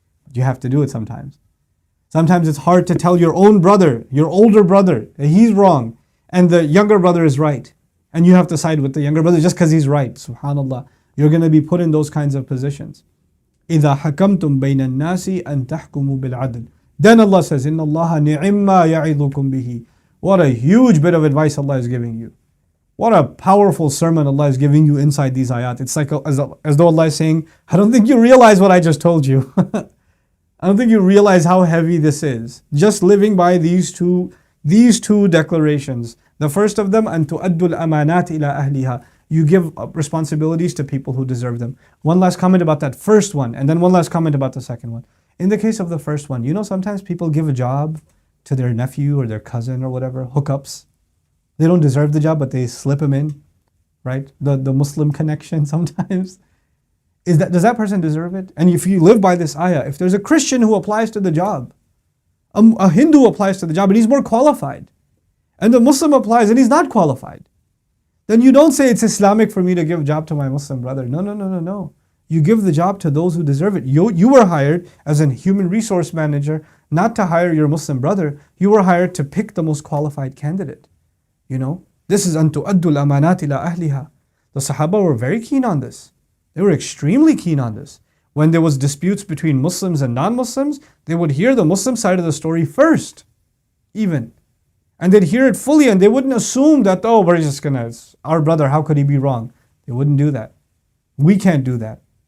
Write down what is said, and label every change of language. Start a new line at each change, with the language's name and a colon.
English: But you have to do it sometimes. Sometimes it's hard to tell your own brother, your older brother, that he's wrong and the younger brother is right. and you have to side with the younger brother just because he's right. Subhanallah. You're going to be put in those kinds of positions.
Arabic: إِذَا حَكَمْتُمْ بَيْنَ النَّاسِ أَن تَحْكُمُوا بِالْعَدْلِ.
English: Then Allah says,
Arabic: إِنَّ اللَّهَ نِعِمَّا يَعِظُكُمْ بِهِ.
English: What a huge bit of advice Allah is giving you. What a powerful sermon Allah is giving you inside these ayat. It's like as though Allah is saying, I don't think you realize what I just told you. I don't think you realize how heavy this is. Just living by these two declarations. The first of them,
Arabic: أَن تُؤَدُّوا الْأَمَانَاتِ إِلَىٰ أَهْلِهَا.
English: You give responsibilities to people who deserve them. One last comment about that first one, and then one last comment about the second one. In the case of the first one, sometimes people give a job to their nephew or their cousin or whatever, hookups. They don't deserve the job, but they slip him in, right? The Muslim connection sometimes. Does that person deserve it? And if you live by this ayah, if there's a Christian who applies to the job, a Hindu applies to the job and he's more qualified, and the Muslim applies and he's not qualified, then you don't say it's Islamic for me to give a job to my Muslim brother. No. You give the job to those who deserve it. You were hired as a human resource manager not to hire your Muslim brother. You were hired to pick the most qualified candidate. This is
Arabic: أَن تُؤَدُّوا الْأَمَانَاتِ إِلَىٰ أَهْلِهَا.
English: The Sahaba were very keen on this. They were extremely keen on this. When there was disputes between Muslims and non-Muslims, they would hear the Muslim side of the story first, even. And they'd hear it fully, and they wouldn't assume that, it's our brother, how could he be wrong? They wouldn't do that. We can't do that.